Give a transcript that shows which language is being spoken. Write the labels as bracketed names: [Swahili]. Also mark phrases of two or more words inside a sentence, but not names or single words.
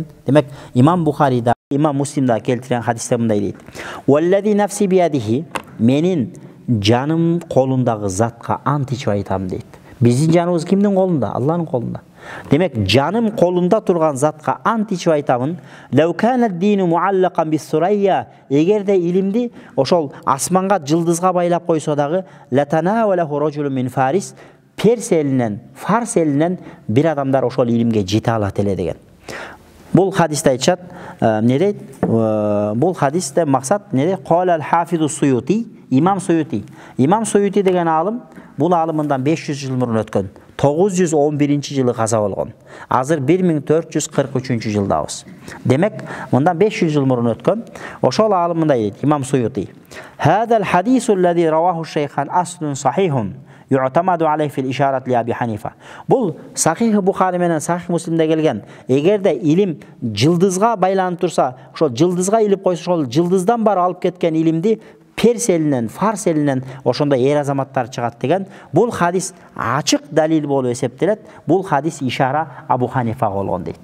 [Kyrgyz] Демек Имам Бухарида, Имам Муслимда келтирген хадисте мындай дейт: [Arabic] "والذي نفسي بيده" [Kyrgyz] менин жаным колундагы затка ант ичип айтам дейт. Биздин жаныбыз кимдин колунда? Алланын колунда. Демек жаным колунда турган затка ант ичип айтамын. [Arabic] "لو كان الدين معلقا بالثريا" [Kyrgyz] эгерде илимди ошол асманга, жылдызга байлап койсо дагы, [Arabic] "لتناوله رجل من فارس" [Kyrgyz] Перс элинен, Фарс элинен бир адамдар ошол илимге жете алат эле деген. Бул хадисте айтышат, не дейт? Бул хадисте максат не дейт? [Arabic] قال الحافظ [Kyrgyz] Суюти, Имам Суюти. Имам Суюти деген алым, бул алымындан 500 жыл мурун өткөн. 911-жылы каза болгон. Азыр 1443 жылдабыз. Демек, мындан 500 жыл мурун өткөн. Ошол алымында дейт Имам Суюти: [Arabic] "هذا الحديث الذي رواه الشيخان أصل صحيح يعتمد عليه في الإشارة لأبي حنيفة." [Kyrgyz] Бул Сахих Бухари менен Сахих Муслимде келген. Эгерде илим жылдызга байланып турса, ошол жылдызга илип койсо, ошол жылдыздан бары алып кеткен илимди Перс элинен, Фарс элинен ошондой эр азаматтар чыгат деген. Бул хадис ачык далил болуп эсептелет. Бул хадис ишара Абу Ханифага болгон дейт.